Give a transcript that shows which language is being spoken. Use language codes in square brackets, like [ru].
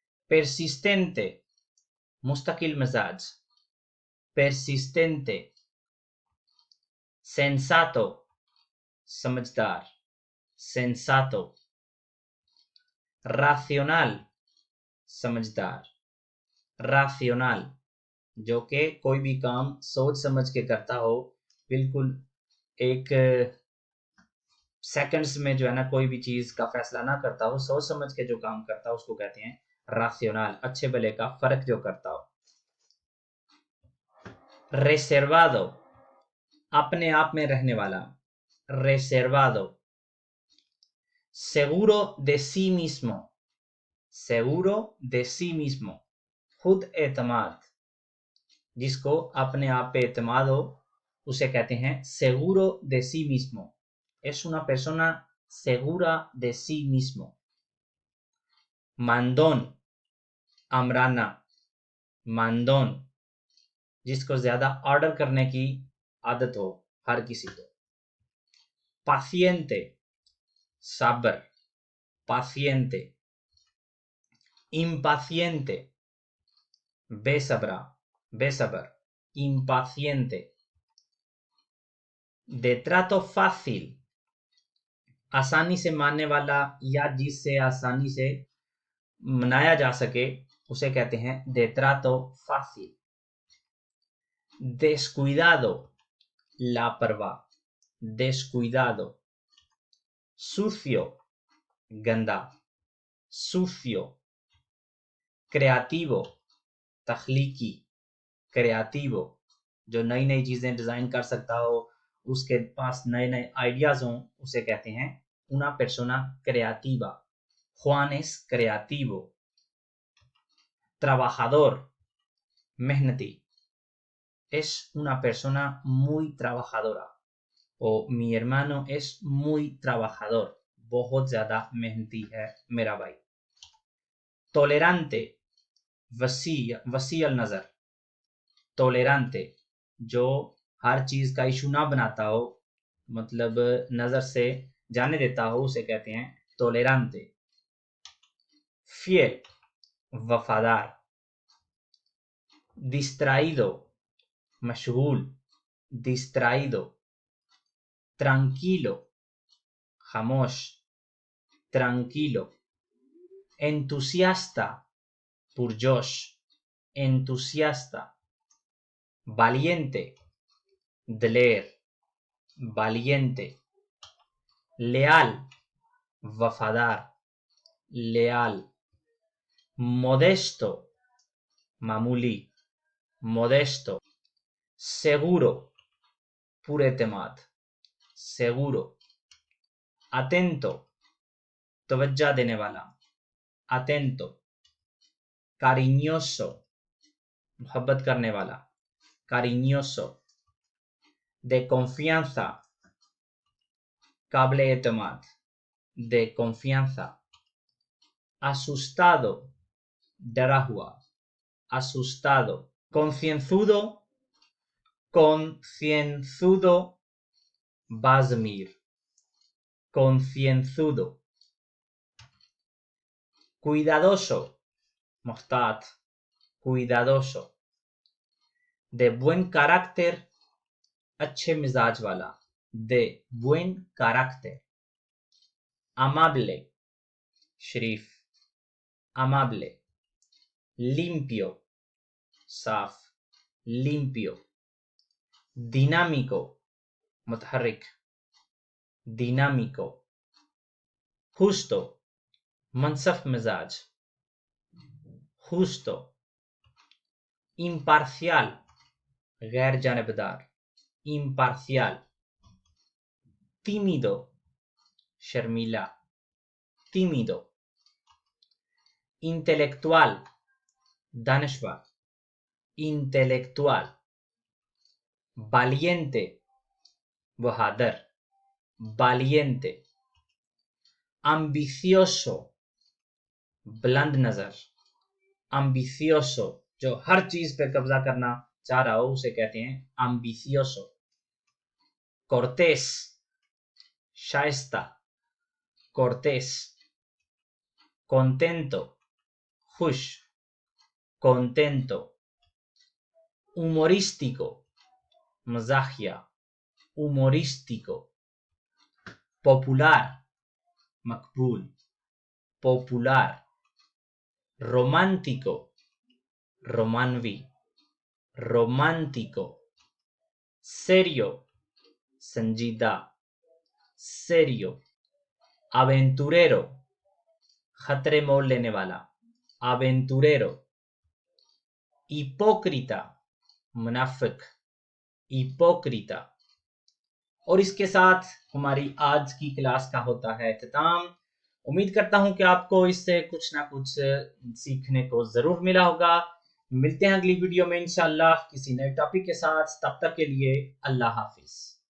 [hi] persistente, मुस्तकिल मिजाज, persistente, sensato, समझदार, sensato, racional, समझदार, racional, जो कि कोई भी काम सोच समझ के करता हो, बिल्कुल एक सेकंड्स में जो है ना कोई भी चीज का फैसला ना करता हो, सोच समझ के जो काम करता हो उसको कहते हैं racional, अच्छे भले का फर्क जो करता हो। [es] reservado, [hi] अपने आप में रहने वाला, [es] reservado, seguro de sí mismo, seguro de sí mismo, [hi] खुद एतमाद, जिसको अपने आप पे एतमाद हो उसे कहते हैं [es] seguro de sí mismo, es una persona segura de sí mismo। [hi] mandón, अमराना, mandón, जिसको ज्यादा ऑर्डर करने की आदत हो हर किसी को। paciente, सब्र, paciente, impaciente, बेसब्रा, बेसब्र, impaciente, [es] de trato fácil, [hi] आसानी से मानने वाला या जिससे आसानी से मनाया जा सके, उसे कहते हैं [es] de trato fácil. Descuidado, लापरवाह, descuidado. Sucio, गंदा, sucio. Creativo, तख्लीकी, creativo. [hi] जो नई नई चीजें डिजाइन कर सकता हो, उसके पास नए नए आइडियाज हों, उसे कहते हैं [es] una persona creativa. Juan es creativo. Trabajador, मेहनती. Es una persona muy trabajadora. O mi hermano es muy trabajador. [hi] बहुत ज्यादा मेहनती है मेरा भाई. Tolerante, वसी अल नजर. Tolerante, जो हर चीज का इशू ना बनाता हो, मतलब नजर से जाने देता हो, उसे कहते हैं tolerante. [es] Fiel, वफादार. Distraído, मशगूल, distraído. Tranquilo, खामोश, tranquilo. Entusiasta, पुरजोश, entusiasta. Valiente, दलेर, valiente. Leal, वफादार, leal. Modesto, मामूली, modesto. Seguro, पुरेतमाद, seguro. Atento, [hi] तवज्जा देने वाला, [es] atento. Cariñoso, [hi] मोहब्बत करने वाला, [es] cariñoso. De confianza, [hi] काबिल एतमाद, [es] de confianza. Asustado, [hi] डरा हुआ, [es] asustado. Concienzudo, concienzudo. Bazmir, concienzudo. Cuidadoso, मोहतात, cuidadoso. De buen carácter, [hi] अच्छे मिजाज वाला, [es] de buen carácter. Amable, शरीफ, amable. Limpio, साफ, limpio. Dinámico, मुतहर्रिक, dinámico. Justo, [hi] मनसफ मिजाज, [es] justo. Imparcial, [hi] गैर जानिबदार, [es] imparcial. Tímido, शर्मीला, tímido. Intelectual, दानिशवर, intelectual. Valiente, बहादुर, valiente. Ambicioso, [hi] बुलंद नजर, [es] ambicioso. [hi] जो हर चीज पे कब्जा करना चाह रहा हो, उसे कहते हैं ambicioso. [es] Cortés, शाइस्ता, cortés. Contento, खुश, contento. Humorístico, मजाकिया, humorístico. Popular, मकबूल, popular. Romántico, romanvi, romántico. Serio, संजीदा, serio. Aventurero, [hi] खतरे मोल लेने वाला, [es] aventurero. Hipócrita, मुनाफिक, hipócrita. [hi] और इसके साथ हमारी आज की क्लास का होता है इख्तिताम। उम्मीद करता हूं कि आपको इससे कुछ ना कुछ सीखने को जरूर मिला होगा। मिलते हैं अगली वीडियो में इंशाअल्लाह किसी नए टॉपिक के साथ। तब तक के लिए अल्लाह हाफिज।